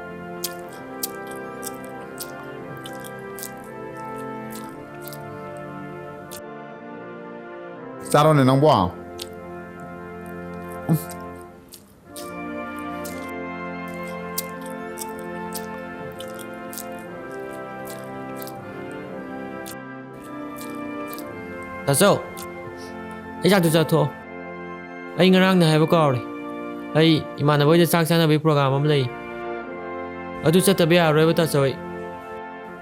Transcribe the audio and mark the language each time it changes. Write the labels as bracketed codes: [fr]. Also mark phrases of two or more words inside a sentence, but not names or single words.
[vi] Saro này nóng quá. [mni] ꯇꯥꯆꯧ ꯑꯩ ꯆꯥꯛꯇꯨ ꯆꯥꯊꯣꯛꯑꯣ ꯑꯩ ꯉꯔꯥꯡꯅ ꯍꯥꯏꯕ ꯀꯥꯎꯔꯦ ꯑꯩ ꯏꯃꯥꯟꯅꯕ ꯍꯣꯏꯗ ꯆꯥꯛ ꯆꯥꯅꯕꯒꯤ ꯄ꯭ꯔꯣꯒ꯭ꯔꯥꯝ ꯑꯃ ꯂꯩ ꯑꯗꯨ ꯆꯠꯇꯕ ꯌꯥꯔꯔꯣꯏꯕ ꯇꯥꯆꯧ ꯑꯩ